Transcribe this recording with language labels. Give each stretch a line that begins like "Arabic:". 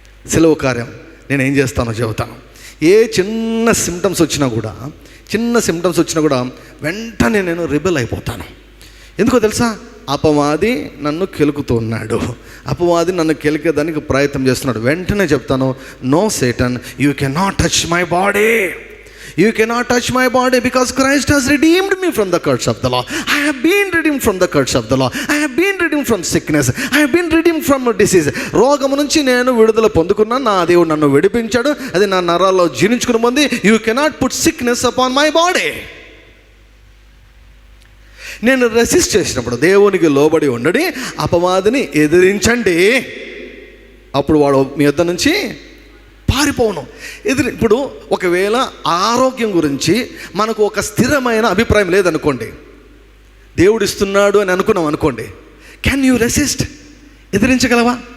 Telugu: సిలువ కార్యం నేనేం చేస్తానో చెబుతాను. ఏ చిన్న సిమ్టమ్స్ వచ్చినా కూడా వెంటనే నేను రిబెల్ అయిపోతాను. ఎందుకో తెలుసా? అపవాది నన్ను కెలుకుతున్నాడు, అపవాది నన్ను కెలికేదానికి ప్రయత్నం చేస్తున్నాడు. వెంటనే చెప్తాను,
English: No Satan, you cannot touch my body. You cannot touch my body because Christ has redeemed me from the curse of the law. I have been redeemed from the curse of the law. I have been redeemed from sickness. I have been redeemed from disease.
Telugu: రోగము నుంచి నేను విడుదల పొందుకున్నాను. నా దేవుడు నన్ను విడిపించాడు. అది నా నరాల్లో జీర్ణించుకుని పొంది,
English: you cannot put sickness upon my body.
Telugu: నేను రెసిస్ట్ చేసినప్పుడు, దేవునికి లోబడి ఉండడి అపవాదిని ఎదిరించండి, అప్పుడు వాడు మీ యొద్ద నుంచి పారిపోను. ఇప్పుడు ఒకవేళ ఆరోగ్యం గురించి మనకు ఒక స్థిరమైన అభిప్రాయం లేదనుకోండి, దేవుడు ఇస్తున్నాడు అని అనుకున్నాం అనుకోండి,
English: Can you resist?
Telugu: ఎదిరించగలవా?